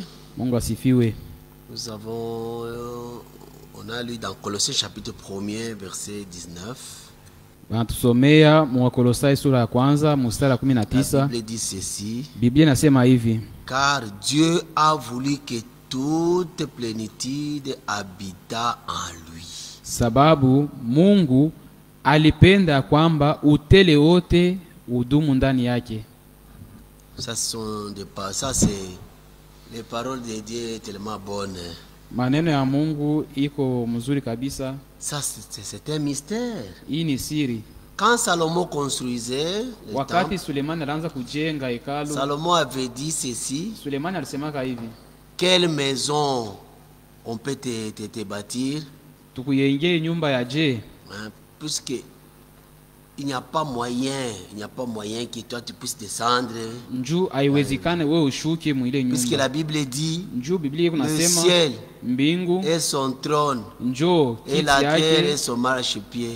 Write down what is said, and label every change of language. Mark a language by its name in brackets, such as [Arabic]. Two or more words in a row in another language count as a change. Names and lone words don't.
[French] Nous avons, on a lu dans Colossiens chapitre 1er verset 19. La Bible dit ceci. Car Dieu a voulu que toute plénitude habita en lui. [Swahili] Sababu Mungu alipenda kwamba utele wote udumu ndani yake. [French] Ça c'est les paroles de Dieu sont tellement bonnes. [Swahili] Maneno ya Mungu iko mzuri kabisa. [French] Ça c'est un mystère. [Swahili] Hii ni siri. [French] Quand Salomon construisait [Swahili] wakati Suleiman alianza kujenga hekalu, [French] Salomon avait dit ceci. [Swahili] Suleiman alisema hivi. [French] Quelle maison on peut te bâtir? [Swahili] Tukuyenge nyumba ya je? [French] Puisque il n'y a pas moyen que toi tu puisses descendre. Puisque la Bible dit le ciel et son trône et la terre et son marchepied.